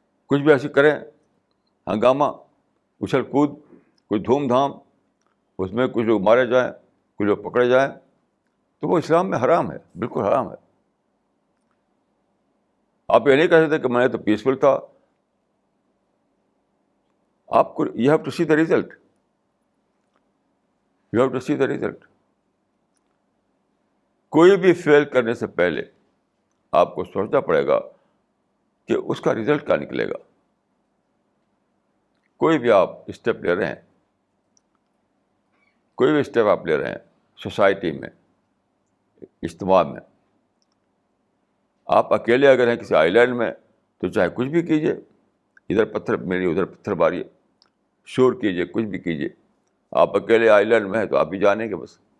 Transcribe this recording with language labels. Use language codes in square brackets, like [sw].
[ur] کچھ بھی ایسے کریں, ہنگامہ, اچھل کود, کچھ دھوم دھام, اس میں کچھ لوگ مارے جائیں, کچھ لوگ پکڑے جائیں, تو وہ اسلام میں حرام ہے, بالکل حرام ہے. آپ یہ نہیں کہہ سکتے کہ میں تو پیسفل تھا. آپ کو [en] You have to see the result, you have to see the result. [ur] کوئی بھی فیل کرنے سے پہلے آپ کو سوچنا پڑے گا کہ اس کا ریزلٹ کیا نکلے گا. کوئی بھی آپ اسٹیپ لے رہے ہیں, کوئی بھی اسٹیپ آپ لے رہے ہیں سوسائٹی میں, اجتماع میں, آپ اکیلے اگر ہیں کسی آئی لینڈ میں تو چاہے کچھ بھی کیجیے, ادھر پتھر میری ادھر پتھر ماریے, شور کیجیے, کچھ بھی کیجیے, آپ اکیلے آئی لینڈ میں ہیں تو آپ بھی جانیں گے بس.